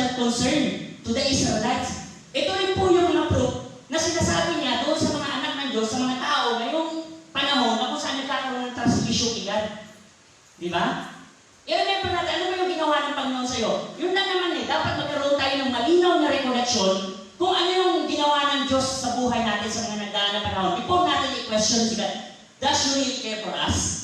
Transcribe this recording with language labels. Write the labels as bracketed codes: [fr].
[en] concern to the Israelites. [tl] Ito rin po yung mga proof na sinasabi niya doon sa mga anak ng Diyos, sa mga tao ngayong panahon na kung saan nagkakaroon ng trust issue kay God. Di ba? I-remember natin, ano ba yung ginawa ng Panginoon sa'yo? Yun lang naman dapat magkaroon tayo ng malinaw na recollection kung ano yung ginawa ng Diyos sa buhay natin sa mga nagdaan na panahon. [en] Before natin i-question si God, does you really care for us?